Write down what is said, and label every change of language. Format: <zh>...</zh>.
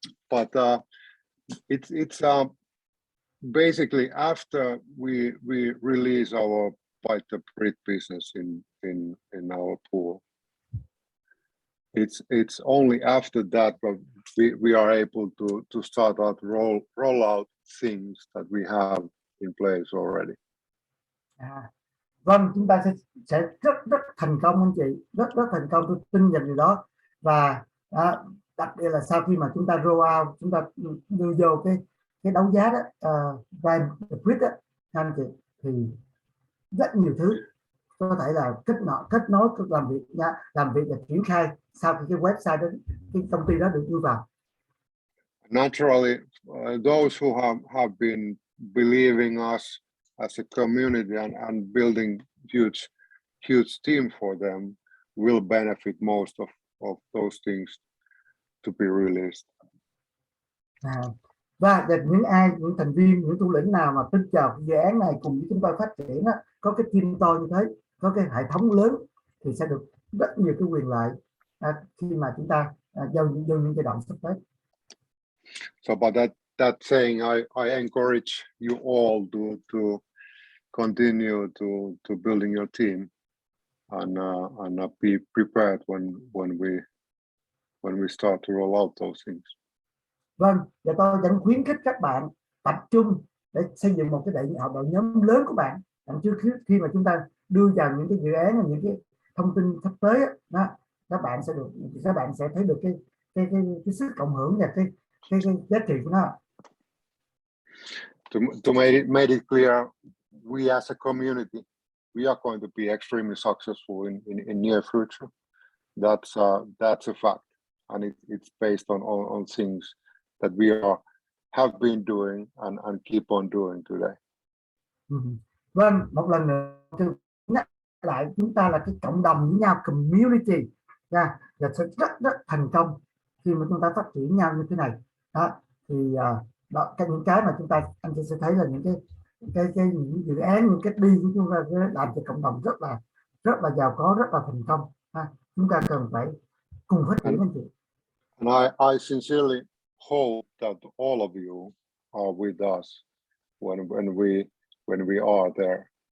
<en>But it's basically after we release our BIjourd business in our pool. It's only after that that we are able to start out roll out things that we have in place already.</en> <vi>Vâng, chúng ta sẽ rất thành công anh chị, rất thành công, tôi tin vào điều đó. Và đặc biệt là sau khi mà chúng ta</vi> <en>roll out,</en> <vi>chúng ta đưa vô cái đấu giá đó, BIjourd đó, anh chị, thì rất nhiều thứ có thể là kết nối làm việc và triển khai sau khi cái website đó, cái công ty đó được đưa vào.</vi> <en>Naturally, those who have been believing us as a community and building huge team for them will benefit most of those things to be released.</en> <vi>Và những thành viên, những thủ lĩnh nào mà tin vào dự án này cùng với chúng tôi phát triển đó, có cái team to như thế, có cái hệ thống lớn thì sẽ được rất nhiều cái quyền lợi khi mà chúng ta giao những giai đoạn sắp tới.</vi> <en>So by that saying, I encourage you all to continue to building your team and be prepared when we start to roll out those things.</en> <vi>Vâng, và tôi vẫn khuyến khích các bạn tập trung để xây dựng một cái đội nhóm lớn của bạn. Trước khi mà chúng ta đưa vào những cái dự án, những cái thông tin sắp tới đó, các bạn sẽ thấy được cái sức cộng hưởng và cái giá trị của nó.</vi> <en>To make it clear, we as a community, we are going to be extremely successful in near future. That's a fact, and it's based on things that we have been doing and keep on doing today.</en> <vi>Vâng, một lần nữa nhắc lại, chúng ta là cái cộng đồng với nhau, community, và sẽ rất thành công khi mà chúng ta phát triển nhau như thế này. Đó thì những cái mà anh chị sẽ thấy là những những dự án, những cái đi của chúng ta làm cho cộng đồng rất là giàu có, rất là thành công. Chúng ta cần phải cùng phát triển anh chị.</vi> <en>And I sincerely hope that all of you are with us when we are there.</en>